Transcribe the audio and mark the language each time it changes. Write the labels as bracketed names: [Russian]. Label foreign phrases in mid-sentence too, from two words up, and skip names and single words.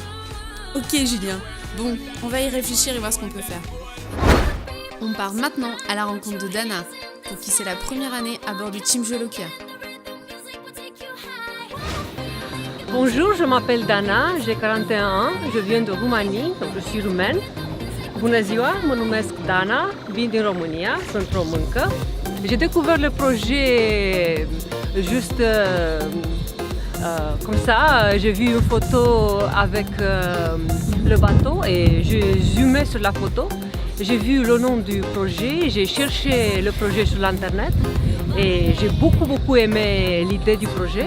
[French] Ok Julien, bon, on va y réfléchir et voir ce qu'on peut faire. On part maintenant à la rencontre de Dana, pour qui c'est la première année à bord du Team Jolokia. Bonjour, je m'appelle Dana, j'ai 41 ans, je viens de Roumanie, donc je suis roumaine. [Romanian] Bună ziua, mă numesc Dana, vin din România, sunt româncă. [French] J'ai découvert le projet juste comme ça, j'ai vu une photo avec le bateau et j'ai zoomé sur la photo j'ai vu le nom du projet, j'ai cherché le projet sur l'internet et j'ai beaucoup aimé l'idée du projet.